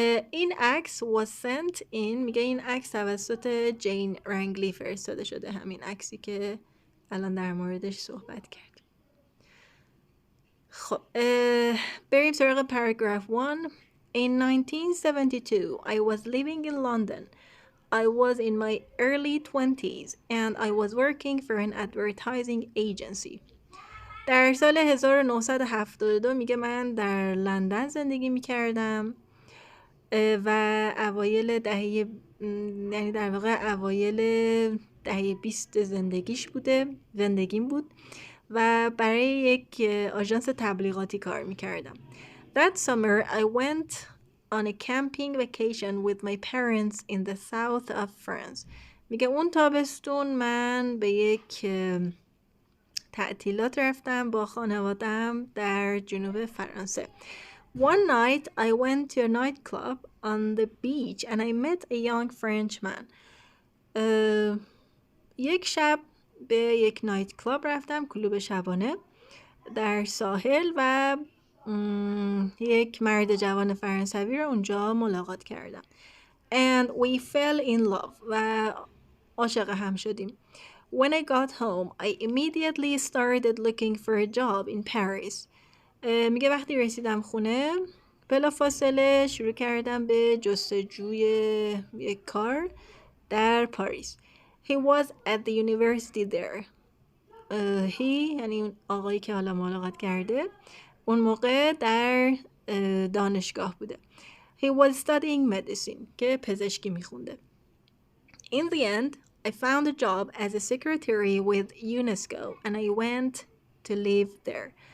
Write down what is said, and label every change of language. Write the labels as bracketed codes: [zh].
[fa] این عکس [en] was sent in، [fa] میگه این عکس توسط جین رنگلی فرستاده شده، همین عکسی که الان در موردش صحبت کردیم. خب بریم سراغ paragraph 1. [en] In 1972 I was living in London. I was in my early 20s and I was working for an advertising agency. [fa] در سال 1972 میگه من در لندن زندگی میکردم و اوایل دهه، یعنی در واقع اوایل دهه 20 زندگیم بود و برای یک آژانس تبلیغاتی کار میکردم. [en] That summer I went on a camping vacation with my parents in the south of France. [fa] میگه اون تابستون من به یک تعطیلات رفتم با خانوادم در جنوب فرانسه. [en] One night I went to a nightclub on the beach and I met a young Frenchman. [fa] یک شب به یک نایت کلاب رفتم، کلوب شبانه در ساحل و یک مرد جوان فرانسوی رو اونجا ملاقات کردم. [en] And we fell in love [fa] و عاشق هم شدیم. [en] When I got home, I immediately started looking for a job in Paris. [fa] میگه وقتی رسیدم خونه بلافاصله شروع کردم به جستجوی یک کار در پاریس. [en] He was at the university there. [fa] He یعنی آقایی که حالا ملاقات کرده اون موقع در دانشگاه بوده. [en] He was studying medicine [fa] که پزشکی میخونده. [en] In the end, I found a job as a secretary with UNESCO and I went to live there.